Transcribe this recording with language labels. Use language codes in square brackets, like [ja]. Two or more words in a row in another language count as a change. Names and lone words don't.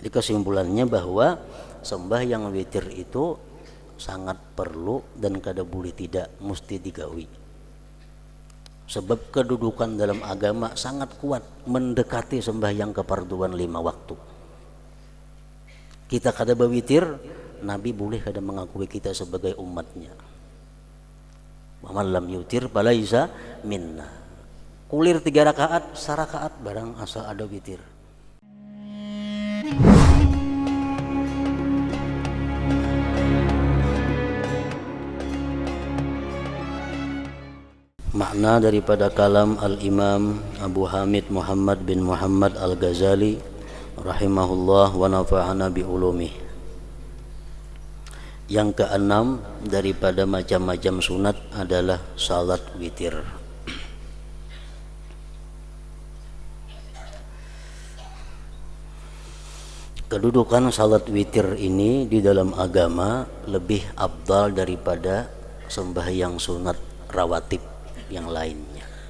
[bjn] Jadi kesimpulannya bahwa sembahyang witir itu sangat perlu dan kada boleh tidak mesti digawi. Sebab kedudukan dalam agama sangat kuat mendekati sembahyang kefarduan 5 waktu. Kita kada berwitir, Nabi boleh kada mengakui kita sebagai umatnya. [ar] ومن لم يوتر فليس منا. [bjn] Kulir 3 rakaat, sarakaat barang asal ada witir. Makna daripada kalam Al-Imam Abu Hamid Muhammad bin Muhammad Al-Ghazali [ar] رحمه الله ونفعنا بعلومه. [bjn] Yang keenam daripada macam-macam sunat adalah salat witir. Kedudukan salat witir ini di dalam agama lebih afdal daripada sembahyang sunat rawatib yang lainnya.